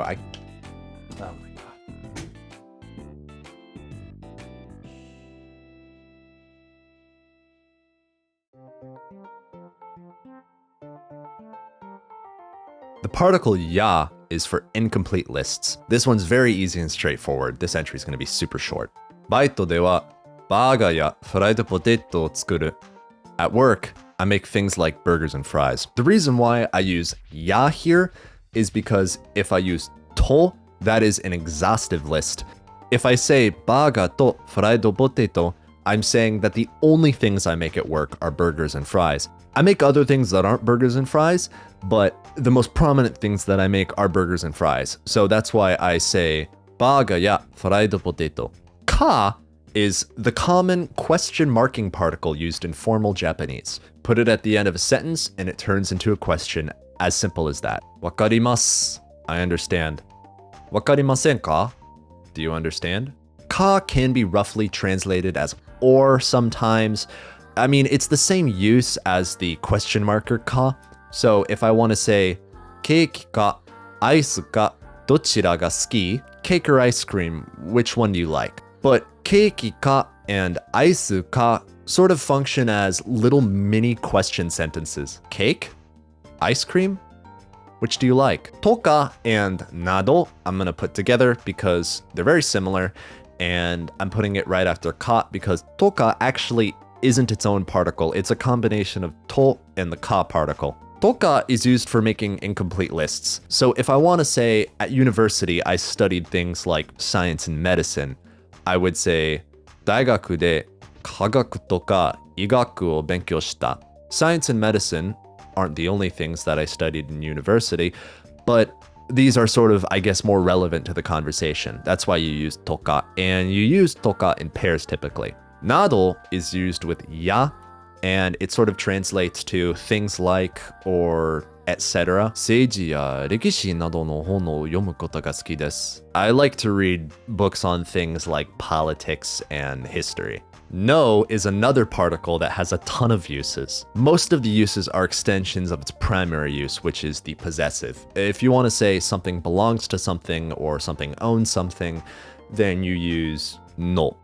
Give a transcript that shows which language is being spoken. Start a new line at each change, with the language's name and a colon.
English: Oh my god. The particle ya is for incomplete lists. This one's very easy and straightforward. This entry is going to be super short.
Japanese: バイトではバーガーやフライドポテトを作る.
English: At work, I make things like burgers and fries. The reason why I use ya here is because if I use to, that is an exhaustive list. If I say
Japanese: バーガーとフライドポテト,
English: I'm saying that the only things I make at work are burgers and fries. I make other things that aren't burgers and fries, but the most prominent things that I make are burgers and fries. So that's why I say
Japanese: バーガーやフライドポテト.
English: Ka is the common question marking particle used in formal Japanese. Put it at the end of a sentence and it turns into a question, as simple as that.
Japanese: わかります.
English: I understand.
Japanese: わかりませんか?
English: Do you understand? Ka can be roughly translated as or sometimes. I mean, it's the same use as the question marker ka. So if I want to say
Japanese: ケーキかアイスかどちらが好き?
English: Cake or ice cream, which one do you like? But ケーキか and アイスか sort of function as little mini question sentences. Cake? Ice cream? Which do you like? Toka and nado, I'm going to put together because they're very similar, and I'm putting it right after ka because toka actually isn't its own particle. It's a combination of to and the ka particle. Toka is used for making incomplete lists. So if I want to say at university I studied things like science and medicine, I would say
Japanese: 大学で科学とか医学を勉強した.
English: Science and medicine aren't the only things that I studied in university, but these are sort of, I guess, more relevant to the conversation. That's why you use toka, and you use toka in pairs typically. Nado is used with ya, and it sort of translates to things like or etc.
Japanese: 政治や歴史などの本を読むことが好きです。
English: I like to read books on things like politics and history. No is another particle that has a ton of uses. Most of the uses are extensions of its primary use, which is the possessive. If you want to say something belongs to something or something owns something, then you use no.